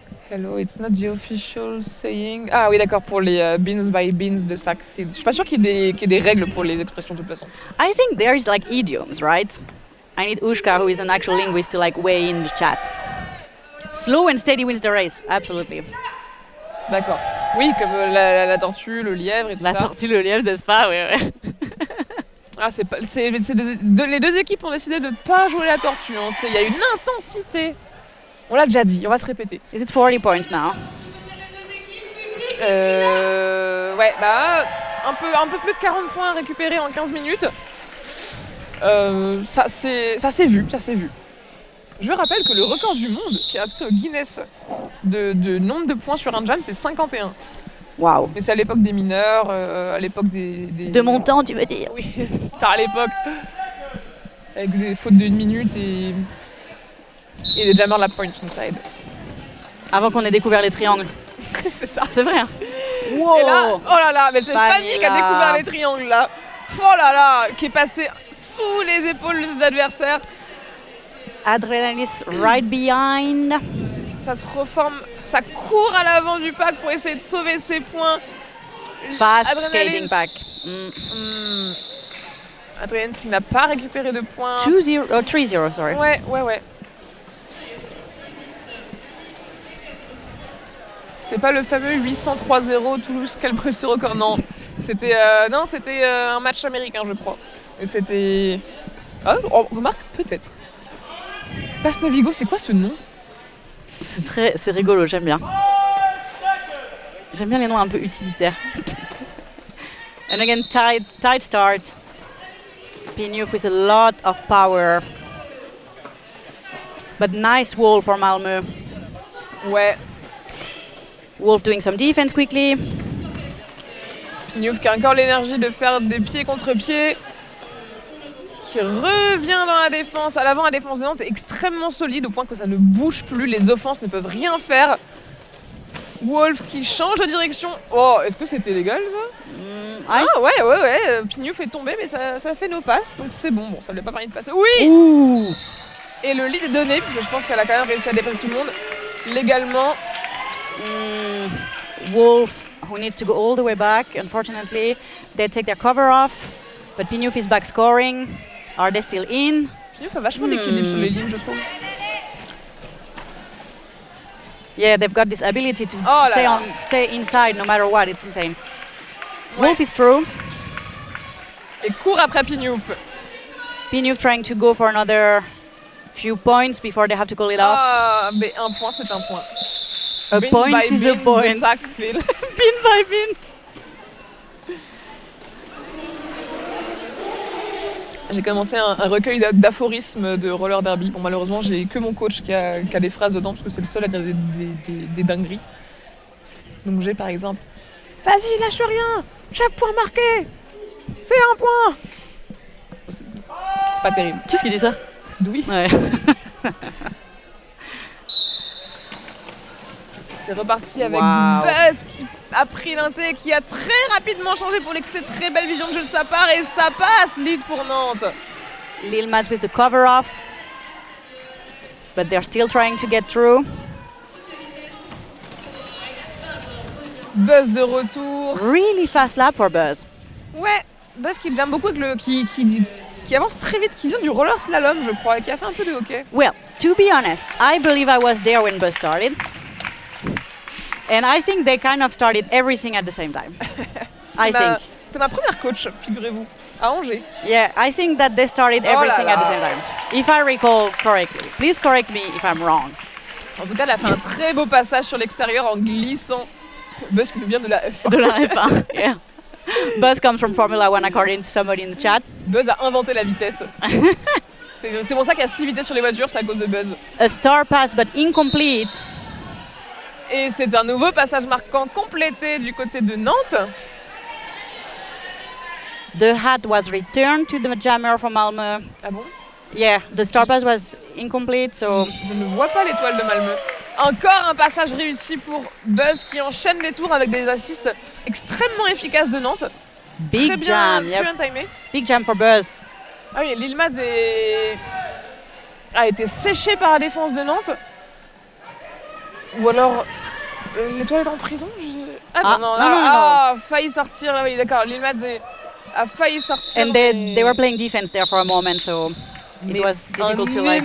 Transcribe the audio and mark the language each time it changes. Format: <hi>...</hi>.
<en>Hello, it's not the official saying.</en> <fr>Ah oui, d'accord, pour les</fr> <en>beans by beans</en> <fr>de Sackfield. Je suis pas sûre qu'il y ait des règles pour les expressions de toute façon.</fr> <en>I think there is like idioms, right? I need Ushka, who is an actual linguist, to like weigh in the chat. Slow and steady wins the race, absolutely.</en> <fr>D'accord. Oui, comme la tortue, le lièvre et tout ça. La tortue, le lièvre, n'est-ce pas? Oui, oui. Ah, les deux équipes ont décidé de ne pas jouer la tortue. Hein. Il y a une intensité. On l'a déjà dit, on va se répéter.</fr> <en>Is it 40 points now?</en> <fr>Ouais, bah, un peu plus de 40 points récupérés en 15 minutes. Ça s'est vu. Je rappelle que le record du monde qui est inscrit au Guinness de nombre de points sur un jam, c'est 51. Waouh. Mais c'est à l'époque des mineurs, à l'époque des... De mon temps, tu veux dire? Oui, tard à l'époque. Avec des fautes de 1 minute et des jammers de la point, donc ça aide. Avant qu'on ait découvert les triangles. C'est ça. C'est vrai. Hein. Wow. Et là, oh là là, mais c'est Fanny qui a découvert les triangles là. Oh là là, qui est passée sous les épaules des adversaires.</fr> <en>Adrenaline is right behind.</en> <fr>Ça se reforme, ça court à l'avant du pack pour essayer de sauver ses points.</fr> <en>Fast skating pack.</en> <fr>Adrenaline qui n'a pas récupéré de points.</fr> <en>3-0, sorry.</en> <fr>Ouais. C'est pas le fameux 803-0 Toulouse Calbrus sur record, non. C'était un match américain, je crois. Et c'était... Ah, on remarque peut-être. Pass Navigo, c'est quoi ce nom? C'est rigolo, j'aime bien. J'aime bien les noms un peu utilitaires.</fr> <en>And again, tight start. Pinhouf with a lot of power. But nice wall for Malmö.</en> <fr>Ouais.</fr> <en>Wolf doing some defense quickly.</en> <fr>Pinhouf qui a encore l'énergie de faire des pieds contre pieds. Qui revient dans la défense. À l'avant, la défense de Nantes est extrêmement solide au point que ça ne bouge plus. Les offenses ne peuvent rien faire. Wolf qui change de direction. Oh, est-ce que c'était légal ça? Ah ouais. Pinhouf est tombé, mais ça fait nos passes. Donc c'est bon. Bon, ça ne lui a pas permis de passer. Oui. Ouh. Et le lead est donné, puisque je pense qu'elle a quand même réussi à dépasser tout le monde légalement.</fr> <en>Wolf, who needs to go all the way back. Unfortunately, they take their cover off. But Pinhouf is back scoring. Are they still in?</en> <fr>Pinhouf a vachement d'équilibre sur les lignes, je trouve.</fr> <en>Yeah, they've got this ability to stay inside no matter what. It's insane. Ouais. Wolf is through.</en> <fr>Et court après Pinhouf.</fr> <en>Pinhouf trying to go for another few points before they have to call it off.</en> <fr>Ah, mais un point, c'est un point.</fr> <en>A Beans point by is a beans point.</en> <fr>De sac, Phil.</fr> <en>Pin by pin.</en> <fr>J'ai commencé un recueil d'aphorismes de roller derby. Bon, malheureusement, j'ai que mon coach qui a des phrases dedans parce que c'est le seul à dire des dingueries. Donc j'ai par exemple: vas-y, lâche rien, chaque point marqué, c'est un point. C'est pas terrible. Qu'est-ce qui dit ça? Douy. Ouais. C'est reparti avec Buzz qui a pris l'inté, qui a très rapidement changé pour l'exté. Très belle vision de jeu de sa part et ça passe, lead pour Nantes.</fr> <en>Lil Mats with the cover off, but they're still trying to get through.</en> <fr>Buzz de retour.</fr> <en>Really fast lap for Buzz.</en> <fr>Ouais, Buzz qui jamme beaucoup avec qui avance très vite, qui vient du roller slalom, je crois, et qui a fait un peu de hockey.</fr> <en>Well, to be honest, I believe I was there when Buzz started. And I think they kind of started everything at the same time.</en> <fr>C'était ma première coach, figurez-vous, à Angers.</fr> <en>Yeah, I think that they started everything at the same time. If I recall correctly. Please correct me if I'm wrong.</en> <fr>En tout cas, elle a fait un très beau passage sur l'extérieur en glissant. Buzz qui nous vient de la F1. De la F1, yeah.</fr> <en>Buzz comes from Formula One according to somebody in the chat.</en> <fr>Buzz a inventé la vitesse. C'est pour ça qu'il y a 6 vitesses sur les voitures, c'est à cause de Buzz.</fr> <en>A star pass but incomplete.</en> <fr>Et c'est un nouveau passage marquant complété du côté de Nantes.</fr> <en>The hat was returned to the jammer from Malmö.</en> <fr>Ah bon?</fr> <en>Yeah, the star pass was incomplete, so...</en> <fr>Je ne vois pas l'étoile de Malmö. Encore un passage réussi pour Buzz qui enchaîne les tours avec des assists extrêmement efficaces de Nantes.</fr> <en>Big</en> <fr>très bien,</fr> <en>jam,</en> <fr>très bien timé.</fr> <en>Big jam for Buzz.</en> <fr>Ah oui, Lil Mads a été séché par la défense de Nantes. Ou alors, l'étoile est en prison? Non, failli sortir. Oui, d'accord, Lil Mads a failli sortir.</fr> <en>And they were playing defense there for a moment, so it was difficult to like...</en>